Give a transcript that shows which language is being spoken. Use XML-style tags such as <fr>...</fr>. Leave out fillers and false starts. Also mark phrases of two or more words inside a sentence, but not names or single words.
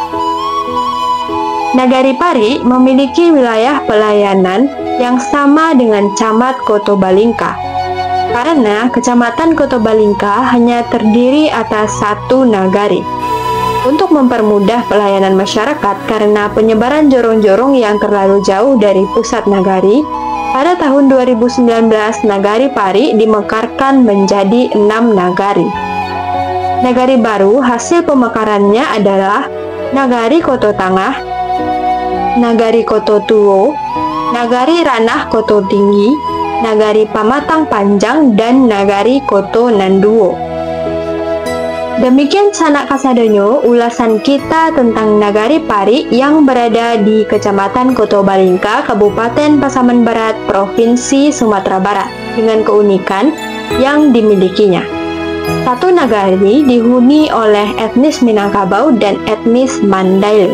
<id>Nagari Pari memiliki wilayah pelayanan yang sama dengan Camat Kotobalingka, karena Kecamatan Kotobalingka hanya terdiri atas satu nagari. Untuk mempermudah pelayanan masyarakat karena penyebaran jorong-jorong yang terlalu jauh dari pusat nagari, pada tahun 2019 Nagari Pari dimekarkan menjadi 6 nagari. Nagari baru hasil pemekarannya adalah Nagari Koto Tangah, Nagari Koto Tuo, Nagari Ranah Koto Tinggi, Nagari Pamatang Panjang, dan Nagari Koto Nanduo.</id> <min>Demikian Sanak Kasadonyo,</min> <id>ulasan kita tentang Nagari Pari yang berada di Kecamatan Kotobalingka, Kabupaten Pasaman Barat, Provinsi Sumatera Barat, dengan keunikan yang dimilikinya. Satu nagari dihuni oleh etnis Minangkabau dan etnis Mandailing.</id>